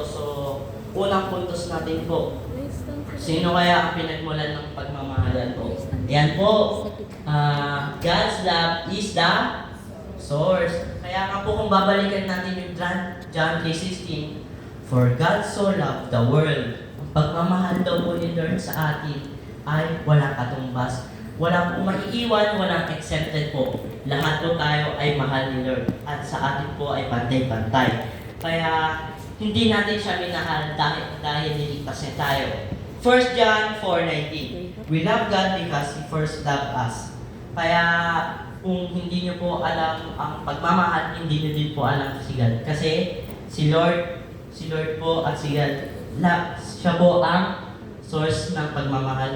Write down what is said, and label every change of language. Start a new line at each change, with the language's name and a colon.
Filipino: So, unang puntos natin po, sino kaya ang pinagmulan ng pagmamahalan po? Yan po,
English: God's love is the source.
Filipino: Kaya nga po kung babalikan natin yung John 3:16,
English: for God so loved the world.
Filipino: Ang pagmamahal daw po ni Lord sa atin ay walang katumbas. Walang po maiiwan, walang exempted po. Lahat po tayo ay mahal ni Lord at sa atin po ay pantay-pantay. Kaya hindi natin siya minahal dahil niligtas niya tayo.
English: 1 John 4:19, we love God because He first loved us.
Filipino: Kaya kung hindi niyo po alam ang pagmamahal, hindi niyo din po alam si God. Kasi si Lord po at si God, siya po ang source ng pagmamahal.